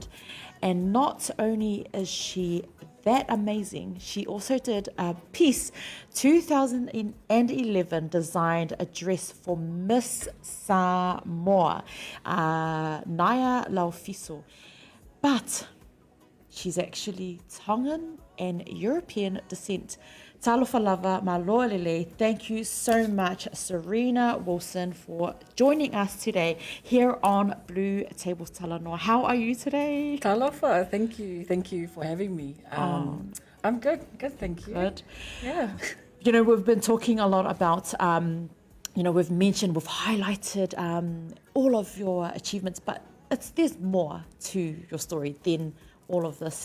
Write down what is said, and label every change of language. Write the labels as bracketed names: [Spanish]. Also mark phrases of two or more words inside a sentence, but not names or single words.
[English] And not only is she that amazing, she also did a piece 2011 designed a dress for Miss Samoa, Naya Laufiso. But she's actually Tongan and European descent. [Samoan] Talofa lava, [Tongan] maloa lele. [English] Thank you so much, Serena Wilson, for joining us today here on BluTable Talanoa. How are you today? Talofa, thank you for having me. I'm good, thank you. Good. Yeah. You know, we've been talking a lot about, we've highlighted all of your achievements, but there's more to your story than all of this.